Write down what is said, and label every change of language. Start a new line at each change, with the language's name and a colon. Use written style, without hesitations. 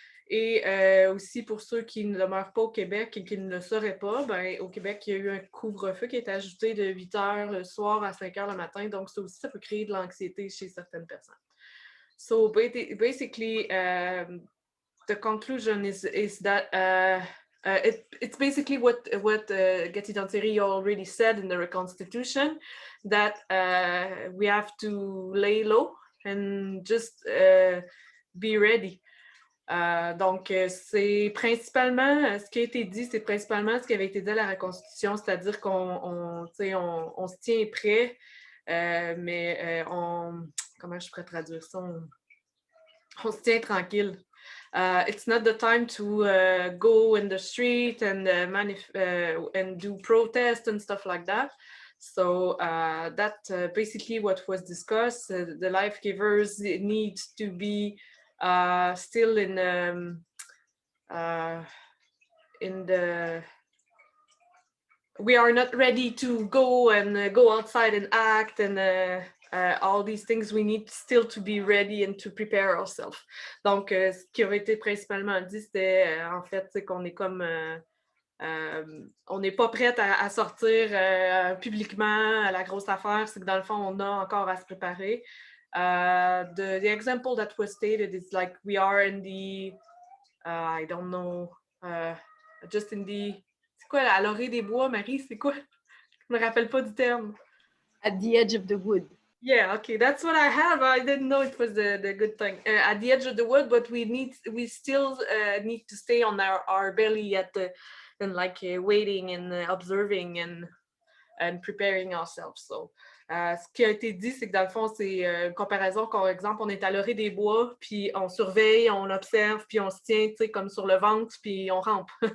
French: Et aussi pour ceux qui ne demeurent pas au Québec et qui ne le sauraient pas, ben, au Québec, il y a eu un couvre-feu qui a été ajouté de 8 heures le soir à 5 heures le matin. Donc, ça aussi, ça peut créer de l'anxiété chez certaines personnes.
English: So basically, the conclusion is that it's basically what Gati Danserio already said in the Constitution, that we have to lay low and just be ready.
French: Donc, c'est principalement, ce qui a été dit, c'est principalement ce qui avait été dit à la Constitution, c'est-à-dire qu'on se tient prêt, mais comment je pourrais traduire ça? On se tient tranquille.
English: It's not the time to go in the street and do protests and stuff like that. So that's basically what was discussed. The life givers need to be still in the. We are not ready to go outside and act and all these things we need still to be ready and to prepare ourselves.
French: Donc, ce qui aurait été principalement dit, c'était en fait qu'on est comme on n'est pas prête à sortir publiquement à la grosse affaire, c'est que dans le fond, on a encore à se préparer.
English: The example that was stated is like we are in the, I don't know, just in the,
French: c'est quoi, à l'orée des bois, Marie, c'est quoi? Je me rappelle pas du terme.
English: At the edge of the wood. Yeah, okay, that's what I have. I didn't know it was the good thing. At the edge of the wood, but we still need to stay on our belly and like waiting and observing and preparing ourselves.
French: So, ce qui a été dit, c'est que dans le fond, c'est une comparaison. Par exemple, on est à l'orée des bois, puis on surveille, on observe, puis on se tient, tu sais, comme sur le ventre, puis on rampe.